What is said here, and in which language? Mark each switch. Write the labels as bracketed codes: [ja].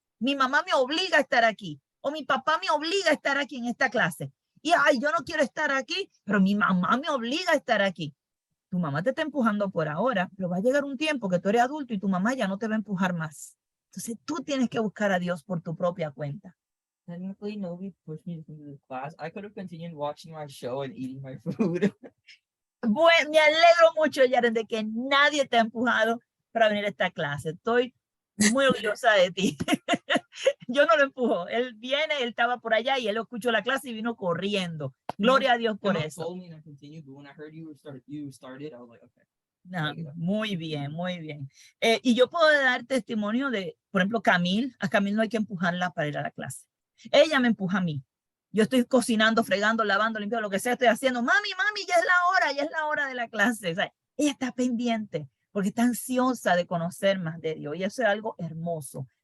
[es] Mi mamá me obliga a estar aquí. O mi papá me obliga a estar aquí en esta clase. Y, yo no quiero estar aquí, pero mi mamá me obliga a estar aquí. Tu mamá te está empujando por ahora, pero va a llegar un tiempo que tú eres adulto y tu mamá ya no te va a empujar más. Entonces, tú tienes que buscar a Dios por tu propia cuenta. [en] Technically, nobody pushed me to come to this class. I could have continued watching my show and eating my food. [es] Bueno, me alegro mucho, Yaren, de que nadie te ha empujado para venir a esta clase. Estoy muy orgullosa de ti. Yo no lo empujo. Él viene, él estaba por allá y él escuchó la clase y vino corriendo. Gloria a Dios por eso. [en] Told me and I continued, but when I heard you started, I was like, okay. [es] No, muy bien, muy bien. Y yo puedo dar testimonio de, por ejemplo, Camille. A Camille no hay que empujarla para ir a la clase. Ella me empuja a mí. Yo estoy cocinando, fregando, lavando, limpiando, lo que sea, estoy haciendo. Mami, ya es la hora de la clase. O sea, ella está pendiente porque está ansiosa de conocer más de Dios. Y eso es algo hermoso,